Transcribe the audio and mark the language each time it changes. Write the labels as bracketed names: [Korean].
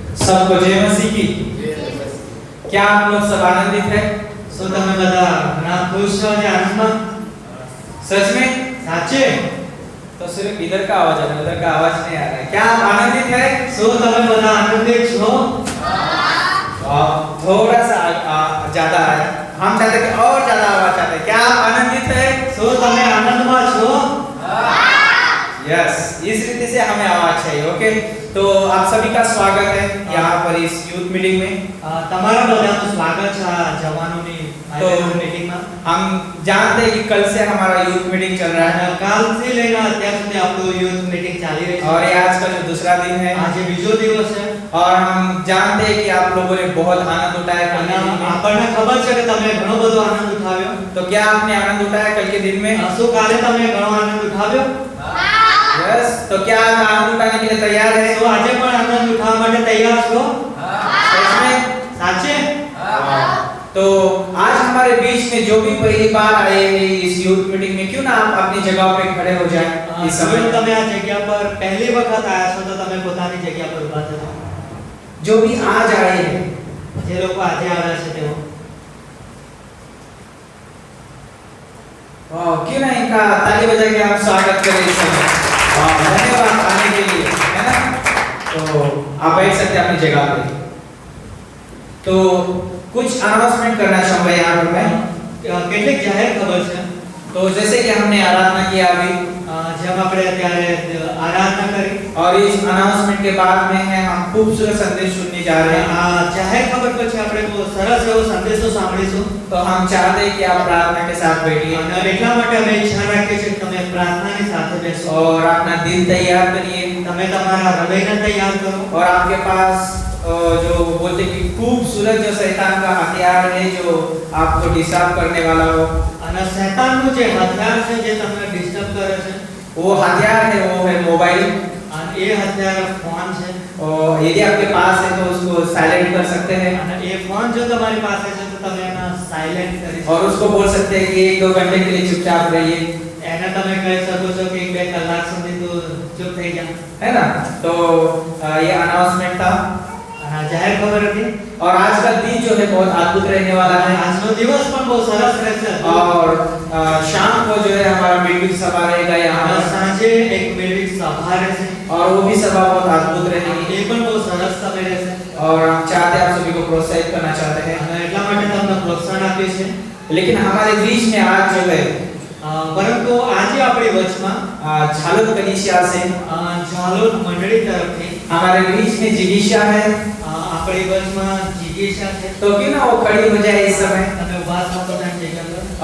[Hindi] सबको जय मसीह की। क्या आप लोग सब आनंदित हैं? [Gujarati] सो તમે બધા ઘણા ખુશ છો અને આનંદમાં? [Hindi] सच में? [Gujarati] સાચે? [Hindi] तो सिर्फ इधर का आवाज आ रहा है, उधर का आवाज नहीं आ रहा है। क्या आप आनंदित हैं? [Gujarati] सो તમે બધા આનંદિત છો? [Hindi] थोड़ा सा ज्यादा आया, हम चाहते हैं कि और ज्यादा आवाज चाहते हैं। क्या आप आनंदित हैं? [Gujarati] सो તમે આનંદમાં છો? [Hindi] यस, इस रीति से हमें आवाज चाहिए। ओके, तो आप सभी का स्वागत है यहाँ पर इस यूथ मीटिंग में। [Gujarati] તમારા બધાનું સ્વાગત છે આ જવાનોની [Hindi] तो [Gujarati] મીટિંગમાં। [Hindi] हम जानते हैं कि कल से हमारा यूथ मीटिंग चल रहा है [Gujarati] કાલથી લઈને અત્યાર સુધી આપણું यूथ मीटिंग ચાલી રહી છે [Hindi] और ये आज का जो दूसरा दिन है, [Gujarati] આજે બીજો દિવસ છે [Hindi] और हम जानते हैं कि आप लोगों ने बहुत आनंद उठाया कल के दिन में। [Gujarati] આપણને ખબર છે કે તમે ઘણો બધો આનંદ ઉઠાવ્યો। [Hindi] तो क्या आपने आनंद उठाया कल के दिन में? [Gujarati] શું કાલે તમે ઘણો આનંદ ઉઠાવ્યો? [Hindi] यस, तो क्या आप आनंद उठाने के लिए तैयार है? [Gujarati] તો આજે પણ આનંદ ઉઠાવવા માટે તૈયાર છો? [Hindi] सच में? [Gujarati] સાચે? [Hindi] तो आज हमारे बीच में जो भी पहली बार आए हैं इस यूथ मीटिंग में, क्यों ना आप अपनी जगह पे खड़े हो जाएं इस [Gujarati] જો [Hindi] समय। [Gujarati] તમે આ જગ્યા પર પહેલી વખત આયા છો તો તમે પોતાની જગ્યા પર ઊભા થજો। [Hindi] जो भी आज आए हैं, [Gujarati] જે લોકો આજે આવ્યા છે તેઓ [Hindi] क्यों ना इनका ताली बजा के आप स्वागत करें इस समय। धन्यवाद आने के लिए, है ना। तो आप बैठ सकते हैं अपनी जगह पे। तो कुछ अनाउंसमेंट करना चाहूंगा यहाँ पर मैं। [Gujarati] કેટલીક જાહેર ખબર છે। [Hindi] तो जैसे कि हमने आराधना किया अभी, [Gujarati] જેમ આપણે અત્યારે આરાધના કરી [Hindi] और इस अनाउंसमेंट के बाद में है हम खूबसूरत संदेश सुनने जा रहे हैं। [Gujarati] આ જાહેર ખબર પછી આપણે બહુ સરસ એવો સંદેશો સાંભળીશું। [Hindi] तो हम चाहते हैं कि आप प्रार्थना के साथ बैठिए [Gujarati] અને એટલા માટે અમે ઈચ્છા રાખીએ છીએ કે તમે પ્રાર્થનાની સાથે બેસો [Hindi] और अपना दिल तैयार करिए। [Gujarati] તમે તમારા હૃદયને તૈયાર કરો। [Hindi] और आपके पास जो बोलते कि खूबसूरत जो शैतान का हथियार है जो आपको डिस्टर्ब करने वाला हो, [Gujarati] અને શૈતાનનું જે હથિયાર છે જે તમને ડિસ્ટર્બ કરે છે [Hindi] वो हथियार है, वो है मोबाइल। [Gujarati] અને એ હથિયાર ફોન છે। [Hindi] और यदि आपके पास है तो उसको साइलेंट कर सकते हैं [Gujarati] અને એ ફોન જો તમારી પાસે છે તો તમે એને સાયલેન્ટ કરી શકો। [Hindi] और उसको बोल सकते हैं कि 1-2 घंटे के लिए चुपचाप रहिए, [Gujarati] એને તમે કહી શકો છો કે 1-2 કલાક સુધી તું ચૂપ થઈ જા। [Hindi] है ना। तो ये अनाउंसमेंट था [Gujarati] અને આ જાહેર ખબર હતી। [Hindi] और आज का दिन जो है बहुत अद्भुत रहने वाला है। [Gujarati] આજનો દિવસ પણ બહુ સરસ રહેશે। [Hindi] और शाम को जो है हमारा मीटिंग सभा रहेगा यहाँ [Gujarati] અને [Hindi] पर, [Gujarati] સાંજે એક મેળવી સભા રહેશે। [Hindi] और वो भी सभा बहुत अद्भुत रहेगी। [Gujarati] એ પણ બહુ સરસ સમય રહેશે। [Hindi] और हम चाहते हैं आप सभी को प्रोत्साहित करना चाहते हैं। [Gujarati] અને એટલા માટે તમને પ્રોત્સાહન આપીએ છીએ। [Hindi] लेकिन हमारे बीच में आज जो है [Gujarati] પરંતુ આજે આપણી વચમાં [Hindi] झालोद कलीसिया से [Gujarati] ઝાલોદ મંડળી તરફથી [Hindi] हमारे बीच में जिगीशा है। [Gujarati] આપણી વચમાં જીગીશા છે। [Hindi] तो क्यों ना वो खड़ी हो जाए इस समय। [Gujarati] તમે ઉભા થાઓ પોતાની જગ્યા પર।